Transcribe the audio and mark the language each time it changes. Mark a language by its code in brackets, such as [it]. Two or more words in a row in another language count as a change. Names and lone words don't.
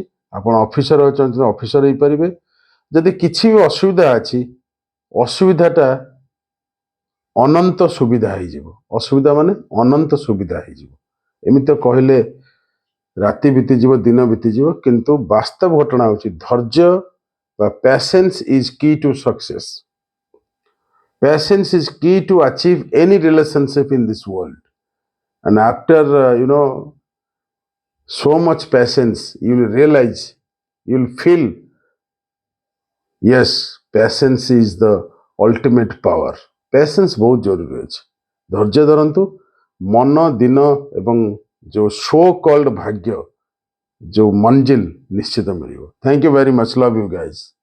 [or] ଆପଣ ଅଫିସର ଅଛନ୍ତି, ଅଫିସର ହେଇପାରିବେ। ଯଦି କିଛି ବି ଅସୁବିଧା ଅଛି, ଅସୁବିଧାଟା ଅନନ୍ତ ସୁବିଧା ହେଇଯିବ। ଅସୁବିଧା ମାନେ ଅନନ୍ତ ସୁବିଧା ହେଇଯିବ। ଏମିତି ତ କହିଲେ ରାତି ବିତିଯିବ, ଦିନ ବିତିଯିବ, କିନ୍ତୁ ବାସ୍ତବ ଘଟଣା ହେଉଛି ଧୈର୍ଯ୍ୟ ବା [en] patience is key to success. Patience is key to achieve any relationship in this world. And after, so much patience, you will realize, you will feel, yes, patience is the ultimate power. [or] Patience ବହୁତ ଜରୁରୀ ଅଛି। ଧୈର୍ଯ୍ୟ ଧରନ୍ତୁ। ମନ, ଦିନ ଏବଂ ଯେଉଁ [en] so called [or] ଭାଗ୍ୟ, ଯେଉଁ ମଞ୍ଜିଲ ନିଶ୍ଚିତ ମିଳିବ। [en] Thank you very much. Love you guys.